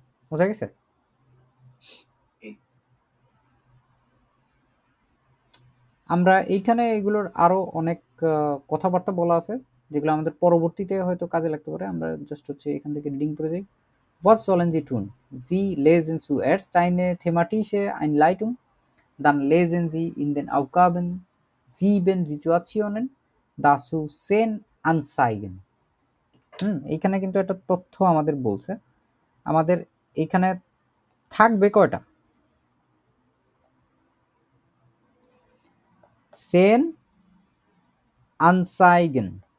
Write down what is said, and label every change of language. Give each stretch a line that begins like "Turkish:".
Bangla: বোঝা গেছে? আমরা এইখানে এগুলোর আরো অনেক কথাবার্তা বলা আছে যেগুলো আমাদের পরবর্তীতে হয়তো কাজে লাগতে পারে। আমরা জাস্ট হচ্ছে এখান থেকে রিডিং করে যাই।
German: Was sollen sie tun? Sie lesen zuerst eine thematische Einleitung, dann lesen sie in den Aufgaben 7 Situationen, dazu 10 Anzeigen.
Bangla: এইখানে কিন্তু একটা তথ্য আমাদের বলছে, আমাদের এইখানে থাকবে কয়টা?
German: 10 Anzeigen.